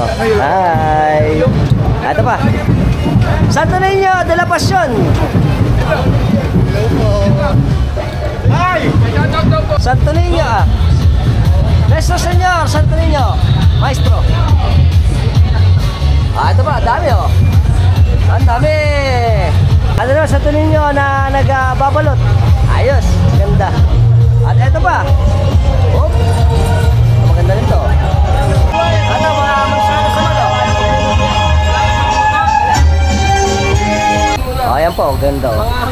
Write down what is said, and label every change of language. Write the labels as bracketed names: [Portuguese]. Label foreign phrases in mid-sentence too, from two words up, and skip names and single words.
[Filipino] Hi! Ito pa. Santo Niño de la Pasión. Santo Niño Nuestro Señor Santo Niño Maestro. Ito pa, dami oh. Ang dami. Ano naman Santo Niño na nagbabalot. Ayos, ganda. At ito pa. Oh, maganda nito. Ano ba, masyado sa malo? Oh, ayan po, ganda oh.